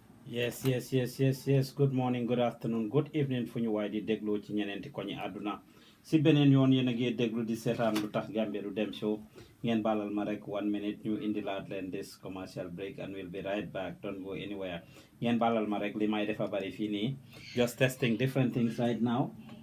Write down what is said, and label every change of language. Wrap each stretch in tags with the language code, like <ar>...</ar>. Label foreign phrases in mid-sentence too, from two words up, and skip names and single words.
<wo>Yes.</wo> <en>Good morning, good afternoon, good evening</en> <wo>fu ñu waay di dégloo ci ñeneenti koñi àdduna si beneen yoon yéen a ngi déglu di seetaan lu tax Gambia du dem show ngeen baalal ma rek 1 minute ñu indilaat leen</wo> <en>this commercial break and we'll be right back, don't go anywhere.</en> <wo>ngeen baalal ma rek li may defa bari fii nii</wo> <en>just testing different things right now.</en>